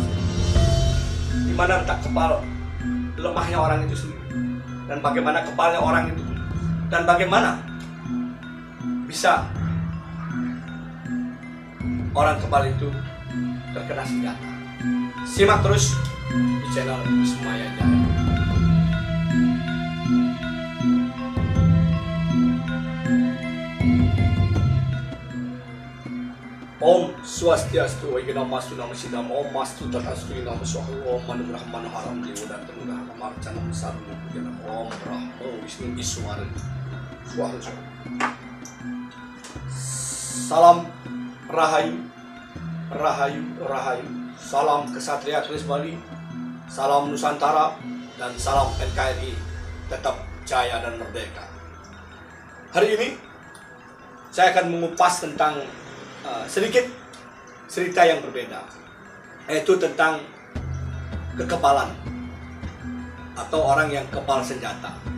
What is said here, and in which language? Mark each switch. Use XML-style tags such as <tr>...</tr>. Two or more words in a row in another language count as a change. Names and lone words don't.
<id>Di mana letak kebal lemahnya orang itu sendiri? Dan bagaimana kebalnya orang itu? Dan bagaimana bisa orang kebal itu terkena senjata? Simak terus di channel Wismaya Jaya.</id> <sa>Om Swastiastu, Namastu Namasidam, Om Mastu Tatastu Namasahu, Om Manu Brahmana Haram Dewa Tengah Marcana Saru Pujanam, Om Brahmo Wisnu Iswara Swaha.</sa> <id>Salam Rahayu, Rahayu, Rahayu. Salam Kesatria Keris Bali, salam Nusantara, dan salam NKRI tetap jaya dan merdeka. Hari ini saya akan mengupas tentang sedikit cerita yang berbeda, yaitu tentang kekebalan atau orang yang kebal senjata.</id>